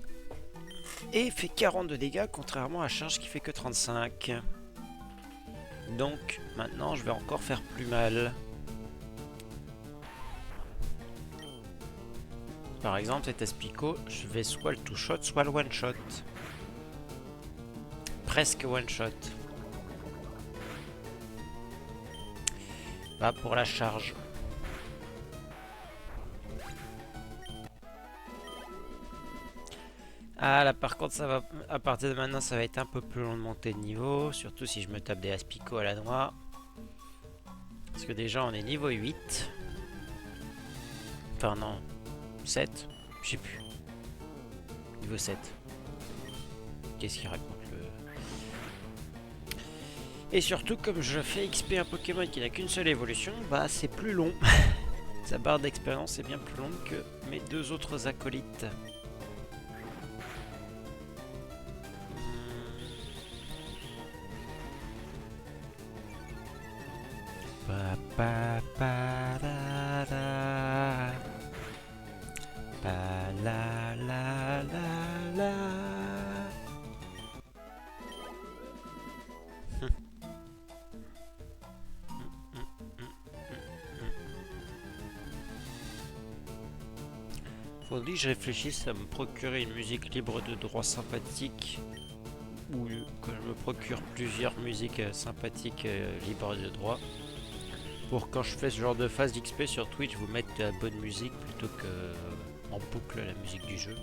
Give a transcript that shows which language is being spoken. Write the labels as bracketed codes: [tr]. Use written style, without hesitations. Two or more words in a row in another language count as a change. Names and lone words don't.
[fr] Et fait 40 de dégâts, contrairement à Charge qui fait que 35. Donc, maintenant, je vais encore faire plus mal. Par exemple, cet Espico, je vais soit le two-shot, soit le one-shot. Presque one-shot. Va pour la charge. Ah là par contre ça va, à partir de maintenant ça va être un peu plus long de monter de niveau. Surtout si je me tape des Aspico à la noix. Parce que déjà on est niveau 8. Enfin non, 7. Je sais plus. Niveau 7. Qu'est-ce qu'il raconte le... Et surtout comme je fais XP un Pokémon qui n'a qu'une seule évolution, bah c'est plus long. Sa barre d'expérience est bien plus longue que mes deux autres acolytes. Pa pa pa la la. Pa la la la la. Faudrait que je réfléchisse à me procurer une musique libre de droit sympathique ou que je me procure plusieurs musiques sympathiques libres de droit pour quand je fais ce genre de phase d'XP sur Twitch vous mettre de la bonne musique plutôt que en boucle la musique du jeu.